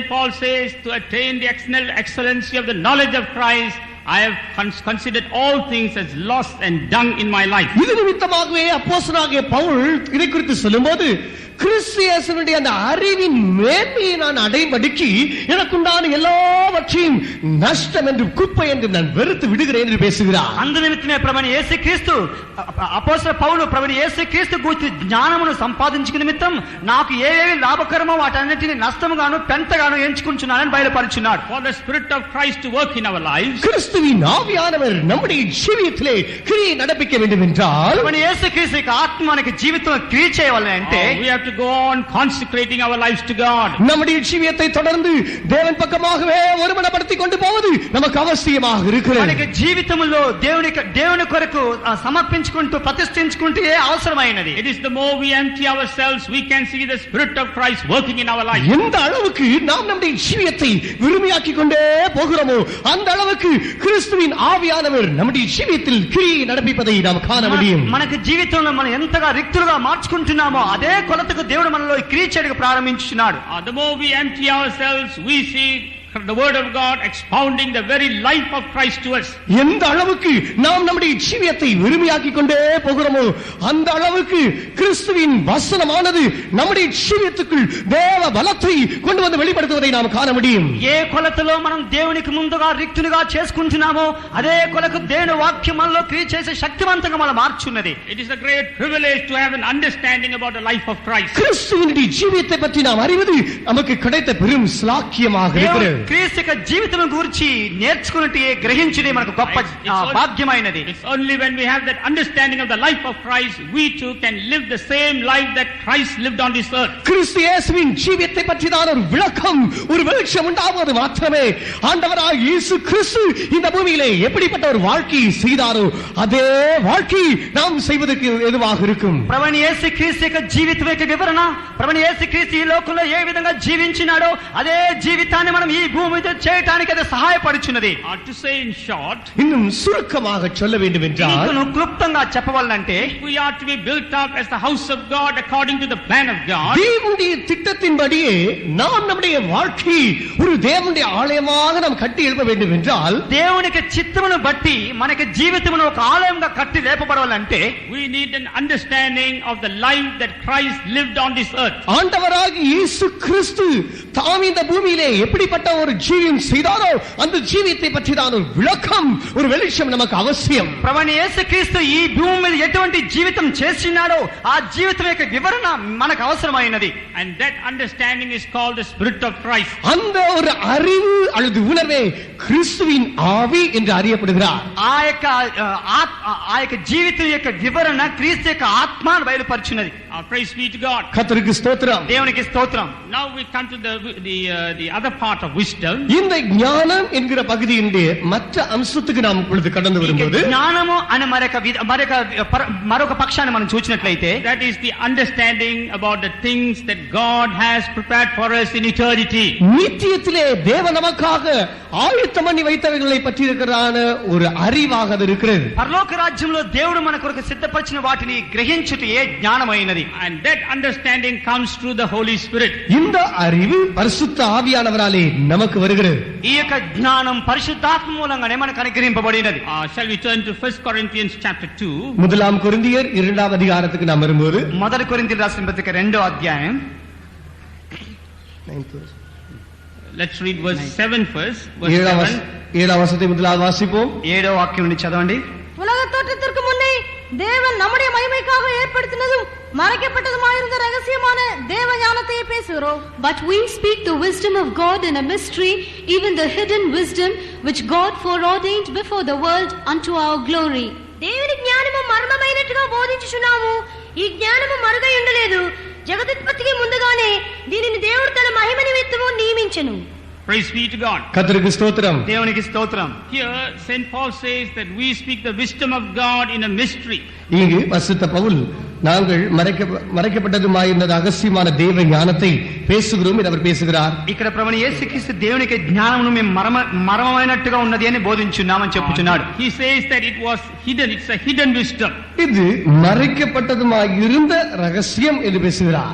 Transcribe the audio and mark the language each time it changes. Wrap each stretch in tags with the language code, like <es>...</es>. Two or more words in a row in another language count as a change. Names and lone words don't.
<en>Paul says to attain the excellency of the knowledge of Christ I have considered all things as lost and dung in my life.</en> <ta>இது நிமித்தமாகவே அப்போஸ்தலனாகிய பவுல் இதை குறித்து சொல்லும்போது கிறிஸ்து இயேசுவினுடைய அந்த அறிவின் மேன்மையை நான் அடையும்படிக்கு எனக்குண்டான எல்லாவற்றையும் நஷ்டம் என்று குப்பை என்று நான் வெறுத்து விடுகிறேன் என்று பேசுகிறார்.</ta> <te>అందు నిమిత్తమే ప్రభువైన యేసుక్రీస్తు అపోస్తల పౌలు ప్రభువైన యేసుక్రీస్తు గురించి జ్ఞానమును సంపాదించుకునే నిమిత్తం నాకు ఏవేవి లాభకరమో వాటన్నిటిని నష్టముగాను పెంటగాను ఎంచుకుంటున్నానని బయలుపరుచున్నాడు.</te> <en>For the Spirit of Christ to work in our lives,</en> <ta>கிறிஸ்துவின் ஆவியானவர் நம்முடைய ஜீவியத்திலே கிரியை நடப்பிக்க வேண்டும் என்றால்</ta> <te>ప్రభువైన యేసుక్రీస్తు యొక్క ఆత్మ మనకి జీవితంలో క్రియ చేయాలి అంటే</te> <en>we have to go on consecrating our lives to God.</en> <ta>நம்முடைய ஜீவியத்தை தொடர்ந்து தேவன் பக்கமாகவே ஒருமனப்படுத்திக் கொண்டு போவது நமக்கு அவசியமாக இருக்கிறது.</ta> <te>మనకి జీవితంలో దేవుని కొరకు సమర్పించుకుంటూ ప్రతిష్ఠించుకుంటూ అవసరమైనది.</te> <en>It is the more we empty ourselves, we can see the Spirit of Christ working in our life.</en> <ta>எந்த அளவுக்கு நாம் நம்முடைய ஜீவியத்தை விரும்பியாக்கிக் கொண்டே போகிறோமோ அந்த அளவுக்கு கிறிஸ்துவின் ஆவியானவர் நம்முடைய ஜீவியத்தில் கிரியை நடப்பிப்பதை நாம் காண முடியும்.</ta> <te>మనకి జీవితంలో మనం ఎంతగా రిక్తులుగా మార్చుకుంటున్నామో అదే కొలతకు దేవుడు మనలో క్రియ చేయడానికి ప్రారంభించుచున్నాడు.</te> <en>The more we empty ourselves, we see the word of God expounding the very life of Christ to us.</en> <ta>எந்த அளவுக்கு நாம் நம்முடைய ஜீவியத்தை விரும்பியாக்கிக் கொண்டே போகிறோமோ அந்த அளவுக்கு கிறிஸ்துவின் வசனமானது நம்முடைய ஜீவியத்துக்குள் தேவ பலத்தை கொண்டு வந்து வெளிப்படுத்துவதை நாம் காண முடியும்.</ta> <te>ఏ కొలతలో మనం దేవునికి ముందుగా రిక్తులుగా చేసుకుంటున్నామో అదే కొలకు దేవుని వాక్యం మనలో క్రియ చేసే శక్తివంతంగా మనం మార్చున్నది.</te> <en>It is a great privilege to have an understanding about the life of Christ.</en> <ta>கிறிஸ்துவினுடைய ஜீவியத்தை பற்றி நாம் அறிவது நமக்கு கிடைத்த பெரும் ஸ்லாக்கியமாக இருக்கிறது.</ta> <te>క్రీస్తు యొక్క జీవితం గురించి నేర్చుకున్నట్టు గ్రహించునే మనకు గొప్ప భాగ్యమైనది.</te> <en>It's only when we have that understanding of the life of Christ we too can live the same life that Christ lived on this earth.</en> <ta>கிறிஸ்து இயேசுவின் ஜீவியத்தை பற்றியான ஒரு விளக்கம் ஒரு வெளிச்சம் உண்டாவது மாத்திரமே ஆண்டவராகிய இயேசு கிறிஸ்து இந்த பூமியிலே எப்படிப்பட்ட ஒரு வாழ்க்கையை செய்தாரோ அதே வாழ்க்கை நாம் செய்வதற்கு எதுவாக இருக்கும்.</ta> <te>ప్రభువైన యేసుక్రీస్తు యొక్క జీవితం యొక్క వివరణ ప్రభువైన యేసుక్రీస్తు ఈ లోకంలో ఏ విధంగా జీవించినాడో అదే జీవితాన్ని మనం ఈ భూమి మీద చేయడానికి అది సహాయపడుచున్నది.</te> <en>To say in short,</en> <ta>இன்னும் சுருக்கமாக சொல்ல வேண்டும் என்றால்</ta> <te>క్లుప్తంగా చెప్పవాలంటే</te> <en>we are to be built up as the house of God according to the plan of God.</en> <ta>தேவனுடைய திட்டத்தின்படியே நாம் நம்முடைய வாழ்க்கை ஒரு தேவனுடைய ஆலயமாக நாம் கட்டி எழுப்ப வேண்டும் என்றால்</ta> <te>దేవునికి చిత్తమును బట్టి మనకి జీవితమును ఒక ఆలయంగా కట్టి లేపబడాలంటే</te> <en>we need an understanding of the life that Christ lived on this earth.</en> <ta>ஆண்டவராகிய இயேசு கிறிஸ்து தாம் இந்த பூமியிலே எப்படிப்பட்ட ஒரு ஜீவியம் செய்தாரோ அந்த ஜீவியத்தை பற்றி தான் ஒரு விளக்கம், ஒரு வெளிச்சம் நமக்கு அவசியம்.</ta> <te>ప్రభువైన యేసుక్రీస్తు ఈ భూమి మీద ఎటువంటి జీవితం చేస్తున్నాడో ఆ జీవితం యొక్క వివరణ మనకు అవసరమైనది.</te> <en>And that understanding is called the Spirit of Christ.</en> <ta>அந்த ஒரு அறிவு அல்லது உணர்வே கிறிஸ்துவின் ஆவி என்று அறியப்படுகிறார்.</ta> <te>ఆ యొక్క జీవితం యొక్క వివరణ క్రీస్తు యొక్క ఆత్మను బయలుపరిచినది.</te> <en>Praise be to God.</en> <ta>கர்த்தருக்கு ஸ்தோத்திரம்.</ta> <te>దేవునికి స్తోత్రం.</te> <en>Now we come to the other part of wisdom.</en> <ta>இந்த ஞானம் என்கிற பகுதியினுடைய மற்ற அம்சத்துக்கு நாம் இப்பொழுது கடந்து வரும்போது</ta> <te>జ్ఞానము అనే మరొక పక్షాన్ని మనం చూసినట్లయితే</te> <en>that is the understanding about the things that God has prepared for us in eternity.</en> <ta>நித்தியத்திலே தேவன் நமக்காக ஆயத்தம் பண்ணி வைத்தவைகளை பற்றி இருக்கிறான ஒரு அறிவாக அது இருக்கிறது.</ta> <te>పరలోక రాజ్యంలో దేవుడు మన కొరకు సిద్ధపరిచిన వాటిని గ్రహించుటయే జ్ఞానమైనది.</te> <en>And that understanding comes through the Holy Spirit.</en> <ta>இந்த அறிவு பரிசுத்த ஆவியானவராலே நமக்கு வருகிறது.</ta> <te>ఈ యొక్క జ్ఞానం పరిశుద్ధాత్మ మూలంగానే మనకు అనుగ్రహింపబడినది.</te> <en>Shall we turn to 1 Corinthians chapter 2?</en> <ta>முதலாம் கொரிந்தியர் 2ஆம் அதிகாரத்துக்கு நாம் வரும்போது</ta> <te>మొదటి కొరింథీయులకు రాసిన పత్రిక 2వ అధ్యాయం</te> <en>Let's read verse 7 first. Verse 7.</en> <ta>7ஆம் வசனத்தை முதலாவது வாசிப்போம்.</ta> <te>7వ వాక్యం నుండి చదవండి.</te> <ta>உலக தோற்றத்திற்கு முன்னே தேவன் நம்முடைய மகிமைக்காக ஏற்படுத்தினதும் மறைக்கப்பட்டதுமாயிருந்த ரகசியமான தேவ ஞானத்தை பேசுகிறோம்.</ta> <en>But we speak the wisdom of God in a mystery, even the hidden wisdom which God foreordained before the world unto our glory.</en> <te>దేవుని జ్ఞానము మర్మమైనట్టుగా బోధించుచున్నాము. ఈ జ్ఞానము మరుగై ఉండలేదు. జగదుత్పత్తికి ముందుగానే దీనిని దేవుడు తన మహిమ నిమిత్తము నియమించెను.</te> <en>Praise be to God.</en> <ta>கர்த்தருக்கு ஸ்தோத்திரம்.</ta> <te>దేవునికి స్తోత్రం.</te> <en>Here Saint Paul says that we speak the wisdom of God in a mystery.</en> <ta>இங்கு பரிசுத்த பவுல் நாங்கள் மறைக்கப்பட்டதுமாயிருந்த ரகசியமான தேவ ஞானத்தை பேசுகிறோம் என்று அவர் பேசுகிறார்.</ta> <te>ఇక్కడ ప్రభువైన యేసుక్రీస్తు దేవునికి జ్ఞానమును మేము మర్మమైనట్టుగా ఉన్నది అని బోధించున్నామని చెప్పుచున్నాడు.</te> <en>He says that it was hidden. It's a hidden wisdom.</en> <ta>இது மறைக்கப்பட்டதுமாயிருந்த ரகசியம் என்று பேசுகிறார்.</ta>